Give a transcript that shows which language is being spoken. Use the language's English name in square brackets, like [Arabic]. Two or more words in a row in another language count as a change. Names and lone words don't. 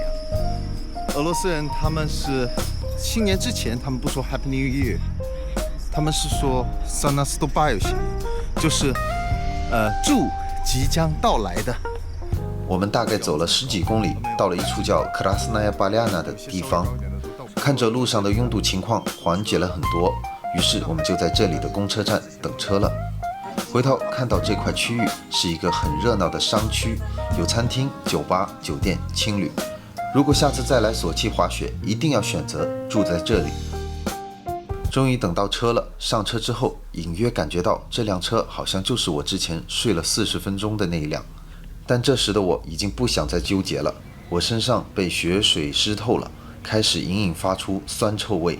[Chinese] 俄羅斯人他們是新年之前，他們不說 [English] Happy New Year， [Chinese] 他們是說 [Russian] С наступающим, [Chinese] 就是祝即將到來的。我們大概走了10幾公里，到了一處叫 Krasnaya Polyana 的地方。看着路上的擁堵情況緩解了很多，於是我們就在這裡的公車站等車了。回頭看到這塊區域是一個很熱鬧的商區，有餐廳、酒吧、酒店、青旅。如果下次再來索契滑雪，一定要選擇住在這裡。終於等到車了，上車之後隱約感覺到這輛車好像就是我之前睡了40分鐘的那一輛，但這時的我已經不想再糾結了，我身上被雪水濕透了，開始隱隱發出酸臭味。